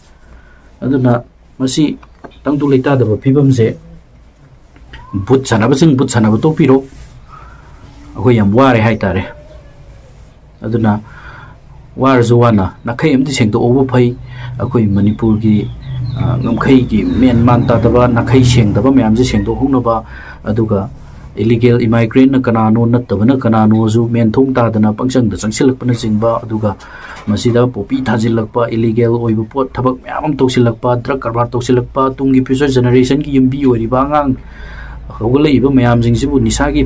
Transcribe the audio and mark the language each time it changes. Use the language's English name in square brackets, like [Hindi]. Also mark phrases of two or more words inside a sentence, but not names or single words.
[Manipuri] aduna masi tangdu leita daba phibam je but sanaba to piro akoi yam ware haitare aduna war zuwana nakai amdi sengdo obo phai akoi manipur gi ngamkhai gi men man ta daba nakai sengdaba mayam je sengdo hungnaba aduga [English] illegal immigrant [Manipuri] na kanano nattabana kanano zu men thong ta dana pangchang da changsilakpana jingba aduga masida popi thajilakpa illegal oibu pot thabak mayam tawsilakpa drug karbar tawsilakpa tungi [English] future generation [Manipuri] gi yumbi oriba ngang hogulaiba mayam jingsibu nisagi